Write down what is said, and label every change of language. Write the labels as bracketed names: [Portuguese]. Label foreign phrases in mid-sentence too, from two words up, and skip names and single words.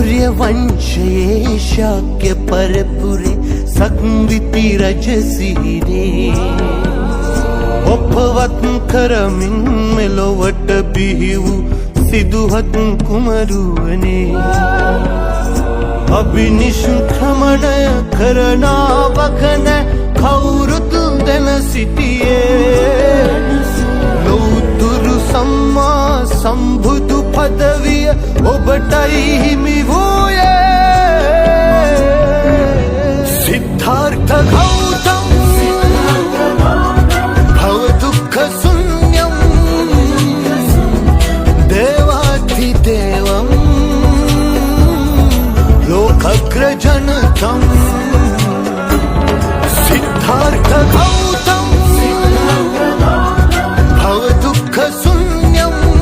[Sanskrit] वंशये शाक्य परपुरे संविति रजसीरे [Sinhala] ඔපවත් කරමින් මෙලොවට බිහි වූ සිදුහත් කුමරුවනේ අභිනිෂ්ක්‍රමණය කරනාවක නැ කවුරුත් දැන සිටියේ ලෞතුරු සම්මා සම්බුදු පදවිය ඔබටයි හිමි වූයේ සිද්ධාර්ථ ගෞතම [Sanskrit] भवदुःख शून्यं देवाधिदेवं लोकग्रजनकं सिद्धार्थ गौतम भवदुःख शून्यं